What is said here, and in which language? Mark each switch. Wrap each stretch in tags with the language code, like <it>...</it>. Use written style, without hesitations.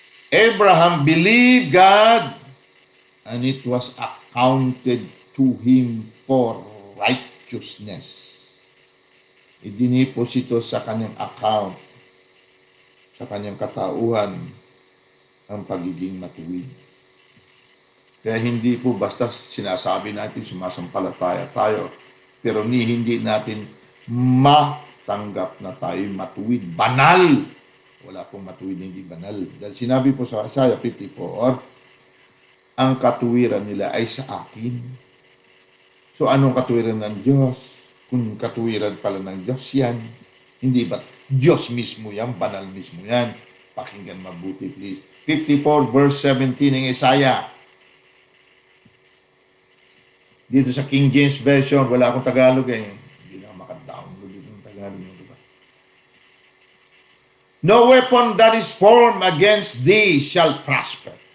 <en>Abraham believed God and it was accounted to him for righteousness.</en> <tl>Idiniposito sa kanyang account, sa kanyang katauhan, ang pagiging matuwid. Kaya hindi po basta sinasabi natin sumasampalataya tayo, pero hindi natin matanggap na tayo matuwid. Banal! Wala pong matuwid na hindi banal. Dahil sinabi po sa Isaiah 54, ang katuwiran nila ay sa akin. So anong katuwiran ng Diyos? Kung katuwiran pala ng Diyos yan, hindi ba Diyos mismo yan, banal mismo yan? Pakinggan mabuti</tl> <en>please.</en> <tl>54 verse 17 ng Isaiah. Dito sa King James Version, wala akong Tagalog eh. Hindi na makadownload dito ng Tagalog. Diba?</tl> <en>No weapon that is formed against thee shall prosper.</en>